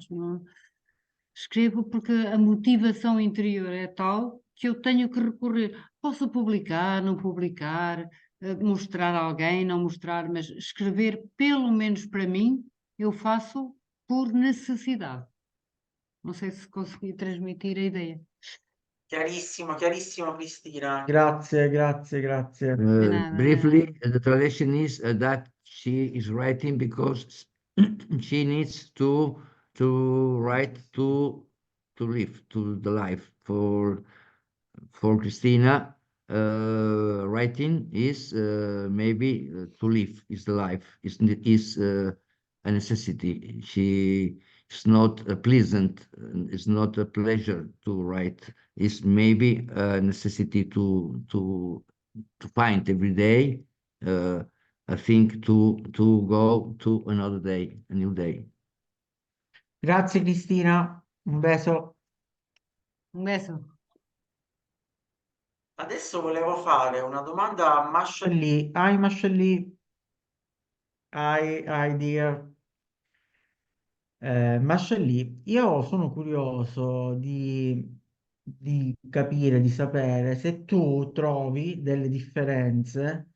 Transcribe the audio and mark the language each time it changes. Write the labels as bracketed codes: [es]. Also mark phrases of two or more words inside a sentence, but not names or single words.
[pt] Escrevo porque a motivação interior é tal que eu tenho que recorrer. Posso publicar, não publicar, mostrar a alguém, não mostrar, mas escrever, pelo menos para mim, eu faço por necessidade. Não sei se consegui transmitir a ideia. [it] Chiarissimo, chiarissimo, Cristina. Grazie, grazie, grazie. [pt] nada, [en] Briefly, [pt] nada. [en] the translation is that she is writing because she needs to write to live to the life for Cristina. Writing is maybe to live is the life is a necessity. It's not a pleasant, it's not a pleasure to write. It's maybe a necessity to find every day a thing to go to another day, a new day. [it] Grazie Cristina, [es] un beso. Un beso. [it] Adesso volevo fare una domanda a Masha. [en] Mascelli, hi dear. [it] Mascelli, io sono curioso di capire, di sapere se tu trovi delle differenze